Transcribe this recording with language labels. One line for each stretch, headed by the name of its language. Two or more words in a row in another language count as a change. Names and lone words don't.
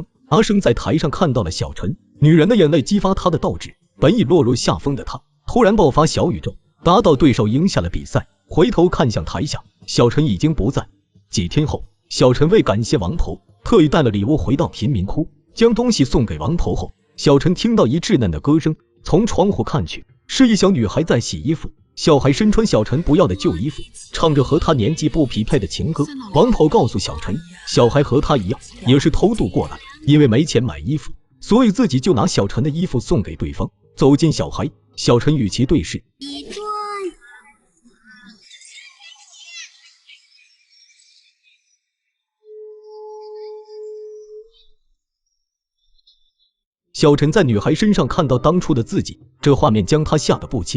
Chinese: 阿生在台上看到了小陳，女人的眼淚激發他的鬥志，本已落入下風的他突然爆發小宇宙，打倒對手，贏下了比賽。回頭看向台下，小陳已經不在。幾天後，小陳為感謝王婆，特意帶了禮物回到貧民窟，將東西送給王婆後，小陳聽到一稚嫩的歌聲，從窗戶看去，是一小女孩在洗衣服。小孩身穿小陳不要的舊衣服，唱着和他年紀不匹配的情歌。王婆告訴小陳，小孩和他一樣，也是偷渡過來，因為沒錢買衣服，所以自己就拿小陳的衣服送給對方。走近小孩，小陳與其對視。小陳在女孩身上看到當初的自己，這畫面將他嚇得不輕。